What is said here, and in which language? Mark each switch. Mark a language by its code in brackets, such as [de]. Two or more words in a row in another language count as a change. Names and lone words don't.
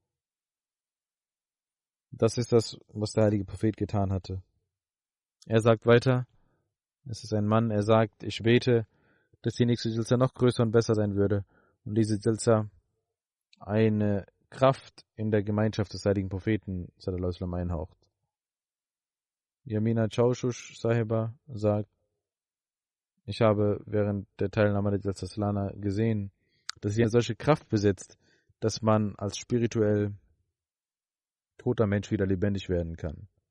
[de] Das ist das, was der heilige Prophet getan hatte. Er sagt weiter, es ist ein Mann, er sagt, ich bete, dass die nächste Jalsa noch größer und besser sein würde und diese Jalsa eine Kraft in der Gemeinschaft des heiligen Propheten [ar] صلى الله عليه وسلم [de] einhaucht. Yamina Chaushush Sahiba sagt, ich habe während der Teilnahme der Jalsa Salana gesehen, dass sie eine solche Kraft besitzt, dass man als spirituell toter Mensch wieder lebendig werden kann.